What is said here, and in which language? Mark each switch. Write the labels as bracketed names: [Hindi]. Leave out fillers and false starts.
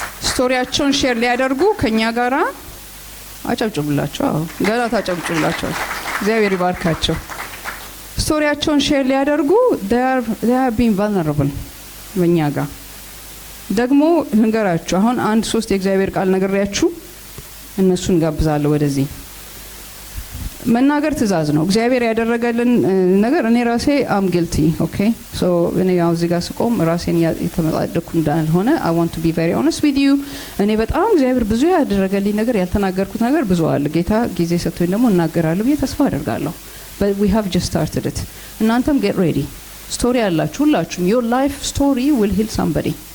[Amharic] ስቶሪያቸውን ሼር ሊያደርጉ ከኛ ጋራ አጨብጭቡላቸው። ገና ታጨብጭቡላቸው። እግዚአብሔር ይባርካቸው። ስቶሪያቸውን ሼር ሊያደርጉ [English] they are being vulnerable [Amharic] በእኛ ጋር ደግሞ ልንገራችሁ። አሁን 1-3 የእግዚአብሔር ቃል ነግሬያችሁ እነሱን ጋብዛለሁ ወደዚህ። መናገር ትእዛዝ ነው። እግዚአብሔር ያደረገልን ነገር እኔ ራሴ [English] am guilty. okay so [Amharic] እኔ ያው እዚህ ጋር ስቆም ራሴን የተመጣደኩ እንዳልሆነ [English] I want to be very honest with you. [Amharic] እኔ በጣም እግዚአብሔር ብዙ ያደረገልኝ ነገር ያልተናገርኩት ነገር ብዙ አለ። ጌታ ጊዜ ሰጥቶኝ ደግሞ እናገራለሁ ብዬ ተስፋ አደርጋለሁ። [English] but we have just started it. [Amharic] እናንተም [English] get ready. [Amharic] ስቶሪ ያላችሁ ሁላችሁም [English] your life story will heal somebody.